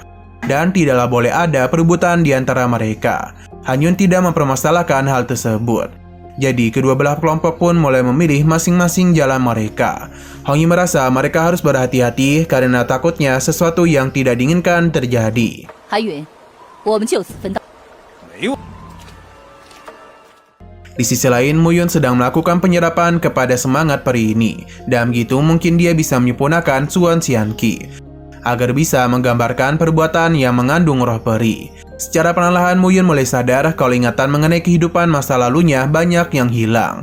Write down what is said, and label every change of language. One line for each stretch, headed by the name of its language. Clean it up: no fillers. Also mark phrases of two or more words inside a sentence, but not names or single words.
Indonesian: Dan tidaklah boleh ada perebutan di antara mereka. Han Yun tidak mempermasalahkan hal tersebut. Jadi kedua belah kelompok pun mulai memilih masing-masing jalan mereka. Hong Yi merasa mereka harus berhati-hati karena takutnya sesuatu yang tidak diinginkan terjadi.
Chinese: 韩允，我们就此分道。
Indonesian: Di sisi lain, Mu Yun sedang melakukan penyerapan kepada semangat peri ini. Dan begitu mungkin dia bisa menyempurnakan Suan Xianqi agar bisa menggambarkan perbuatan yang mengandung roh peri. Secara perlahan Mu Yun mulai sadar kalau ingatan mengenai kehidupan masa lalunya banyak yang hilang.